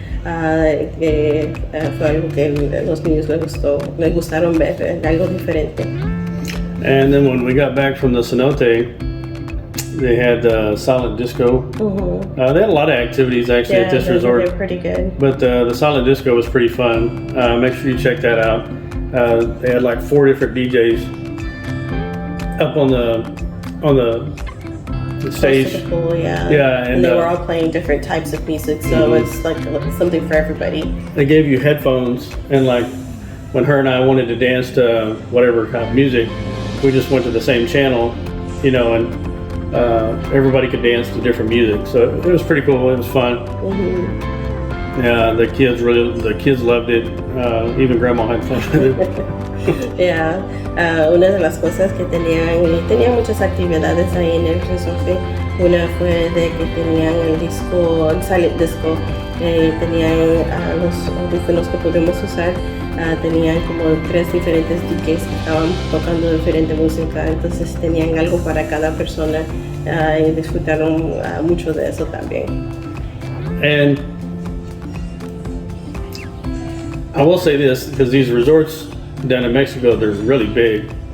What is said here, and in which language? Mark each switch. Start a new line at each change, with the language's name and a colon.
Spanish: Fue algo que los niños les gustaron ver, algo diferente.
English: And then when we got back from the cenote, they had silent disco. Mm-hmm. They had a lot of activities actually at this resort. They're pretty good. But the silent disco was pretty fun. Make sure you check that out. They had like 4 different DJs up on the stage. Close to the pool, yeah. Yeah, and they were all playing different types of music, so it's like something for everybody. They gave you headphones, and like when her and I wanted to dance to whatever kind of music, we just went to the same channel, and everybody could dance to different music. So it was pretty cool. It was fun. Mm-hmm. Yeah, the kids loved it. Even Grandma had fun with it.
Spanish: Yeah, una de las cosas que tenían muchas actividades ahí en el resort. Una fue de que tenían el silent disco, tenían los audífonos que podemos usar, tenían como 3 diferentes DJs que estaban tocando diferente música, entonces tenían algo para cada persona y disfrutaron mucho de eso también.
English: And I will say this, because these resorts down in Mexico, they're really big.